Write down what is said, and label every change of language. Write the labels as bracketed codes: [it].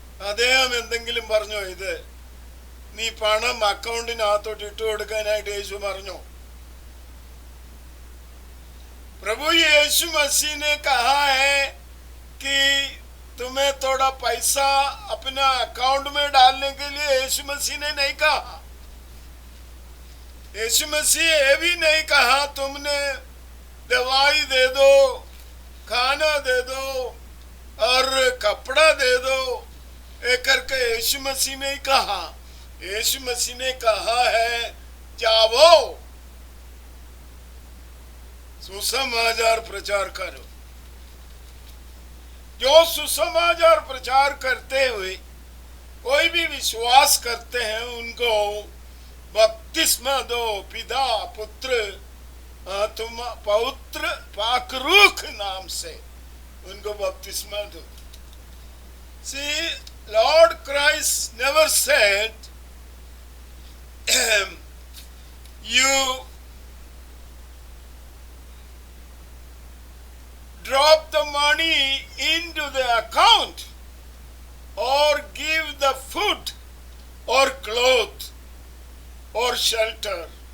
[ml] അദ്ദേഹം എന്തെങ്കിലും പറഞ്ഞോ? ഇത് നീ പണം അക്കൗണ്ടിനകത്തോട്ട് ഇട്ട് കൊടുക്കാനായിട്ട് യേശു പറഞ്ഞോ? [hi] प्रभु यीशु मसीह ने कहा है कि तुम्हें थोड़ा पैसा अपना अकाउंट में डालने के लिए यीशु मसीह ने नहीं कहा। यीशु मसीह ये भी नहीं कहा तुमने दवाई दे दो, खाना दे दो और कपड़ा दे दो, ये करके यीशु मसीह ने कहा। यीशु मसीह ने कहा है जाओ सुसमाचार प्रचार करो। जो सुसमाचार प्रचार करते हुए कोई भी विश्वास करते हैं उनको बपतिस्मा दो, पिता पुत्र तुम पवित्र पाकरूख नाम से उनको बपतिस्मा दो। [en] See, Lord Christ never said you drop the money into the account or give the food or cloth or shelter.